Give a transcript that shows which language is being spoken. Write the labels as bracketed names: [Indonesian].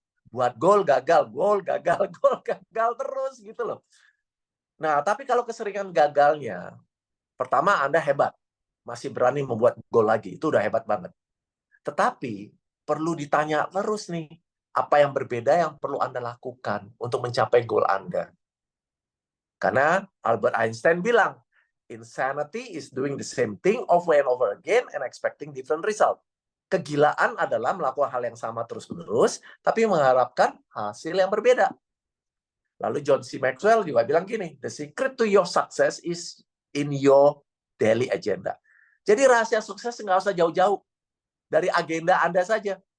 [Indonesian] Buat gol, gagal, gol, gagal, gol, gagal terus gitu loh. Nah, tapi kalau keseringan gagalnya, pertama Anda hebat. Masih berani membuat gol lagi. Itu udah hebat banget. Tetapi perlu ditanya terus nih, apa yang berbeda yang perlu Anda lakukan untuk mencapai gol Anda? [English] Karena Albert Einstein bilang, insanity is doing the same thing over and over again and expecting different result. [Indonesian] Kegilaan adalah melakukan hal yang sama terus-menerus, tapi mengharapkan hasil yang berbeda. Lalu John C. [English] Maxwell juga bilang gini, the secret to your success is in your daily agenda. [Indonesian] Jadi rahasia sukses nggak usah jauh-jauh. Dari agenda Anda saja.